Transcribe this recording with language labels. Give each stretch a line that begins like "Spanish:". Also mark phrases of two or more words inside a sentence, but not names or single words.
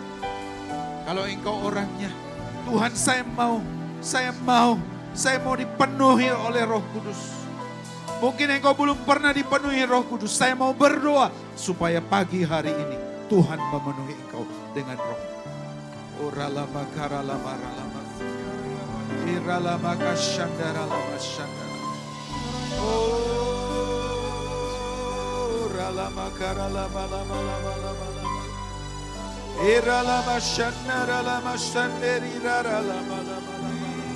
Indonesian: Kalau engkau orangnya, Tuhan saya mau dipenuhi oleh Roh Kudus. Mungkin engkau belum pernah dipenuhi Roh Kudus. Saya mau berdoa supaya pagi hari ini Tuhan memenuhi engkau dengan Roh. Oralama karalama ralama. Iralama kasyandara lama syandara. Oralama karalama lama lama lama lama. Iralama shandara lama shanderi rara lama lama lama.